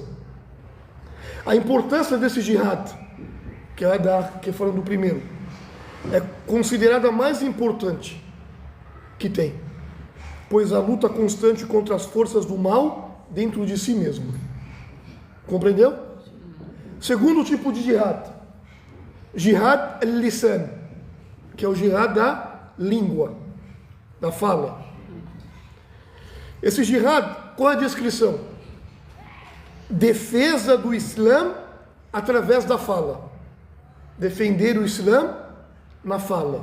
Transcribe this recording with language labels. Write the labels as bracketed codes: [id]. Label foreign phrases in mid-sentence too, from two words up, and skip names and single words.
[pt] A importância desse jihad, que é falando do primeiro, é considerada a mais importante que tem, pois a luta constante contra as forças do mal dentro de si mesmo. Compreendeu? Segundo tipo de jihad, [ar] جهاد اللسان, [pt] que é o jihad da língua, da fala. Esse jihad, qual é a descrição? Defesa do Islã através da fala. Defender o Islã na fala.